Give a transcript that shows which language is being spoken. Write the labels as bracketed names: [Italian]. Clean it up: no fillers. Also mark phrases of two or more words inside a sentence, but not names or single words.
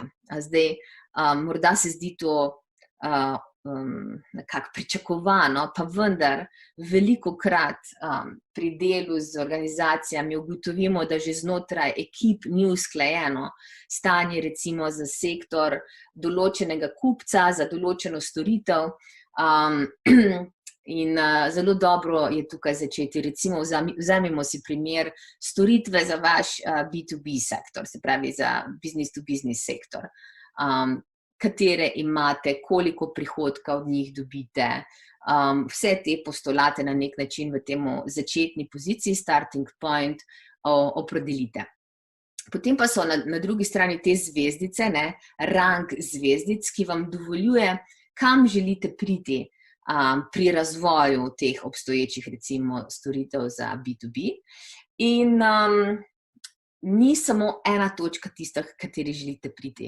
[Slovenian] Zdaj, morda se zdi to nekako pričakovano, pa vendar velikokrat pri delu z organizacijami ugotovimo, da že znotraj ekip ni usklajeno stanje, recimo za sektor določenega kupca, za določeno storitev. In zelo dobro je tukaj začeti, recimo vzemimo si primer storitve za vaš B2B sektor, se pravi za [English] business to business [Slovenian] sektor, katere imate, koliko prihodka od njih dobite, vse te postulate na nek način v temu začetni poziciji, [English] starting point, [Slovenian] opredelite. Potem pa so na drugi strani te zvezdice, rang zvezdic, ki vam dovoljuje, kam želite priti pri razvoju teh obstoječih, recimo, storitev za B2B. In ni samo ena točka tista, k kateri želite priti.